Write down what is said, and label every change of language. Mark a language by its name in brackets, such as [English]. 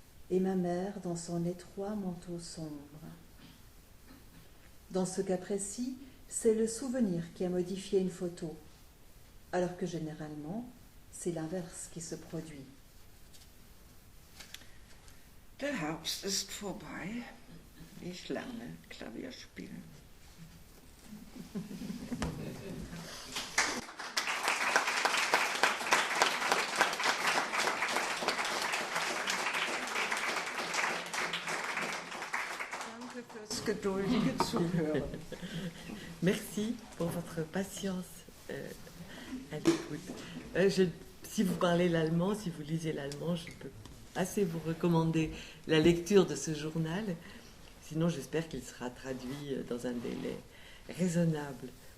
[French] Et ma mère dans son étroit manteau sombre. Dans ce cas précis, c'est le souvenir qui a modifié une photo, alors que généralement, c'est l'inverse qui se produit. [German] Der Herbst ist vorbei. Ich lerne Klavier spielen. Danke fürs geduldige Zuhören. [French] Merci pour votre patience à l'écoute. Si vous parlez l'allemand, si vous lisez l'allemand, je peux assez vous recommander la lecture de ce journal. Sinon, j'espère qu'il sera traduit dans un délai raisonnable.